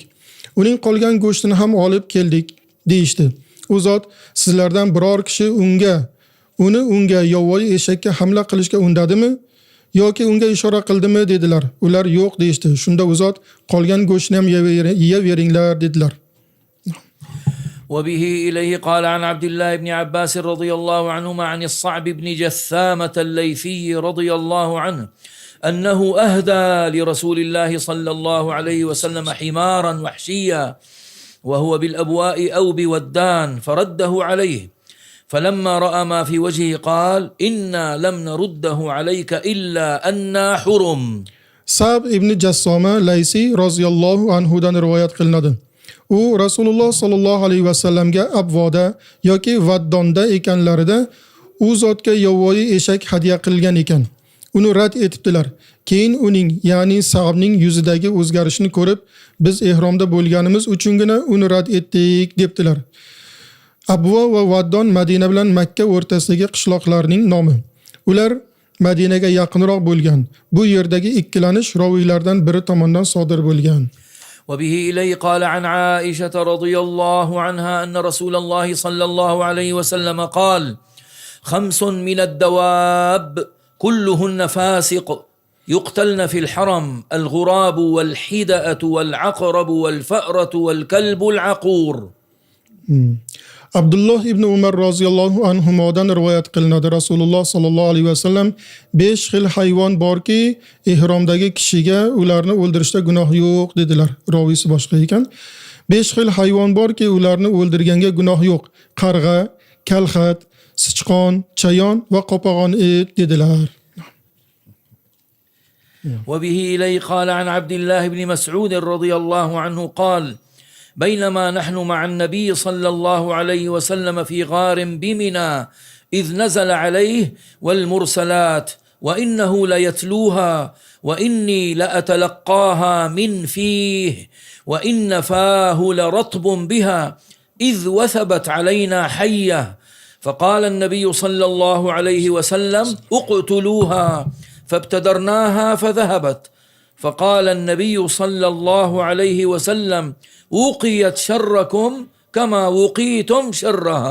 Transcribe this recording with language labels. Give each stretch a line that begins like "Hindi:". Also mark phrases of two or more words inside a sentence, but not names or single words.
Uzbek: Uning qolgan go'shtini ham olib keldik deyishdi. U zot sizlardan biror kishi unga yovvoyi eshakka hamla qilishga undadimi yoki unga ishora qildimi dedilar. Ular yo'q deyishdi. Shunda u zot qolgan go'shtni ham yeyaveringlar dedilar.
Arabic: وبه إليه قال عن عبد الله بن عباس رضي الله عنهما عن الصعب بن جثامة الليثي رضي الله عنه أنه أهدى لرسول الله صلى الله عليه وسلم حمارا وحشيا وهو بالأبواء أو بودان فرده عليه فلما رأى ما في وجهه قال إنا لم نرده عليك إلا أننا حرم.
Uzbek: Sa'b ibn Jassoma Laysi
Arabic: رضي الله عنه
Uzbek: rivoyat qilinadi. U Rasululloh
Arabic: صلى الله عليه وسلم
Uzbek: Abvoda yoki Vaddonda ekanlarida u zotga yovvoyi eshak hadya qilgan ekan. Uni rad etibdilar. Keyin uning, ya'ni Sa'bning yuzidagi o'zgarishni ko'rib, biz ihromda bo'lganimiz uchungina uni rad etdik debdilar. Abvo va Vaddon Madina bilan Makka o'rtasidagi qishloqlarning nomi. Ular Madinaga yaqinroq bo'lgan. Bu yerdagi ikkilanish roviylardan biri tomonidan sodir bo'lgan.
Arabic: وبه إليه قال عن عائشة رضي الله عنها أن رسول الله صلى الله عليه وسلم قال 5 من الدواب كلهن فاسق يقتلن في الحرم الغراب والحدأة والعقرب والفأرة والكلب العقور.
Uzbek: Abdullah ibn Umar
Arabic: رضي الله عنه
Uzbek: rivoyat qilinadi. Rasululloh
Arabic: صلى الله عليه وسلم
Uzbek: 5 xil hayvon borki, ihromdagi kishiga ularni o'ldirishda gunoh yo'q dedilar. Rovisi boshqa ekan. 5 xil hayvon borki, ularni o'ldirganga gunoh yo'q. Qarg'a, kalxat, sichqon, chayon va qopag'on et dedilar.
Arabic: وبه إليه قال عن عبد الله بن مسعود رضي الله عنه قال بينما نحن مع النبي صلى الله عليه وسلم في غار بمنى إذ نزل عليه والمرسلات وإنه ليتلوها وإني لأتلقاها من فيه وإن فاه لرطب بها إذ وثبت علينا حية فقال النبي صلى الله عليه وسلم اقتلوها فابتدرناها فذهبت فقال النبي صلى الله عليه وسلم وقيت شركم كما وقيتم شرها.